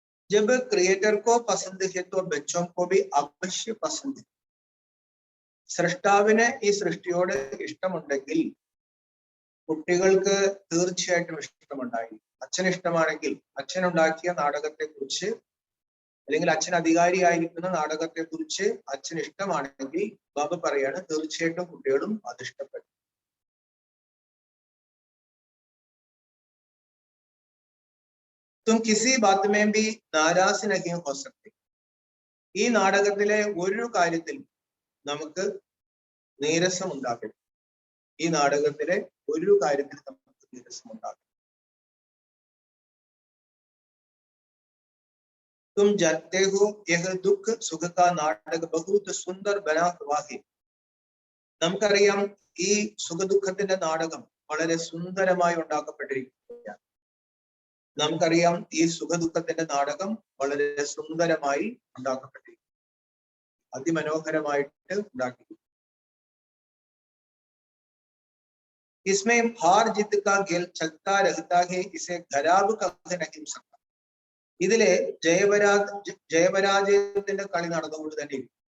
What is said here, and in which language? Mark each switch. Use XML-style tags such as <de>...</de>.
<hi>जब क्रिएटर को पसंद है तो बच्चों को भी अवश्य पसंद है.</hi> <ml>സ്രഷ്ടാവിന് ഈ സൃഷ്ടിയോട് ഇഷ്ടമുണ്ടെങ്കിൽ കുട്ടികൾക്ക് തീർച്ചയായിട്ടും ഇഷ്ടമുണ്ടായി. അച്ഛന് ഇഷ്ടമാണെങ്കിൽ, അച്ഛൻ ഉണ്ടാക്കിയ നാടകത്തെ കുറിച്ച് അല്ലെങ്കിൽ അച്ഛൻ അധികാരിയായിരിക്കുന്ന നാടകത്തെ കുറിച്ച് അച്ഛന് ഇഷ്ടമാണെങ്കിൽ ബാബ പറയാണ്, തീർച്ചയായിട്ടും കുട്ടികളും അത് ഇഷ്ടപ്പെടും.</ml> <hi>തും കിസി ബാത് മേ ഭി നാരാസ് നഹീ ഹോ സക്തേ.</hi> <ml>ഈ നാടകത്തിലെ ഒരു കാര്യത്തിൽ നമുക്ക് നീരസം ഉണ്ടാകരുത്. ഈ നാടകത്തിലെ ഒരു കാര്യത്തിൽ നമുക്ക് നീരസം ഉണ്ടാകരുത്.</ml> <hi>तुम जानते हो यह दुख सुख का नाटक बहुत सुंदर बना हुआ है.</hi> <ml>നമുക്കറിയാം ഈ സുഖദുഃഖത്തിന്റെ നാടകം വളരെ സുന്ദരമായി ഉണ്ടാക്കപ്പെട്ടിരിക്കുകയാണ്. നമുക്കറിയാം ഈ സുഖദുഃഖത്തിന്റെ നാടകം വളരെ സുന്ദരമായി ഉണ്ടാക്കപ്പെട്ടിരിക്കുന്നു, അതിമനോഹരമായിട്ട് ഉണ്ടാക്കിയിരിക്കുന്നു.</ml> <hi>इसमें हार जीत का खेल चलता रहता है, इसे खराब कभी नहीं सकता.</hi> <ml>ഇതിലെ ജയപരാജയത്തിന്റെ കളി നടന്നുകൊണ്ട് തന്നെ ഇരിക്കും.</ml>